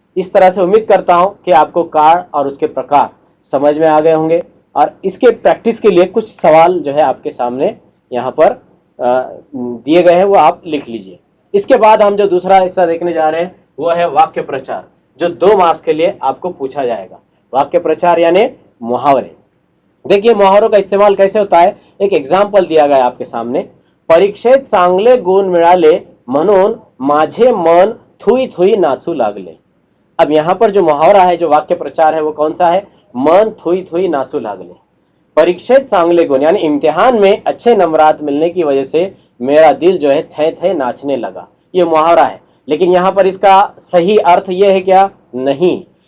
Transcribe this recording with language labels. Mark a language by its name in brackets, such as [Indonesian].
[Hindi] इस तरह से उम्मीद करता हूं कि आपको कार्ड और उसके प्रकार समझ में आ गए होंगे, और इसके प्रैक्टिस के लिए कुछ सवाल जो है आपके सामने यहाँ पर दिए गए हैं, वो आप लिख लीजिए। इसके बाद हम जो दूसरा हिस्सा देखने जा रहे हैं वो है वाक्य प्रचार, जो 2 मार्क्स के लिए आपको पूछा जाएगा। वाक्य प्रचार यानी मुहावरे। देखिए मुहावरों का इस्तेमाल कैसे होता है, एक एग्जाम्पल दिया गया है आपके सामने। [Marathi] परीक्षेत चांगले गुण मिळाले म्हणून माझे मन थुई थुई नाचू लागले। [Hindi] अब यहां पर जो मुहावरा है, जो वाक्य प्रचार है, वो कौन सा है? [Marathi] मन थुई थुई नाचू लागले। परीक्षेत चांगले गुण [Hindi] यानी इम्तिहान में अच्छे नंबरात मिलने की वजह से मेरा दिल जो है थे थे नाचने लगा। ये मुहावरा है, लेकिन यहां पर इसका सही अर्थ यह है क्या? नहीं।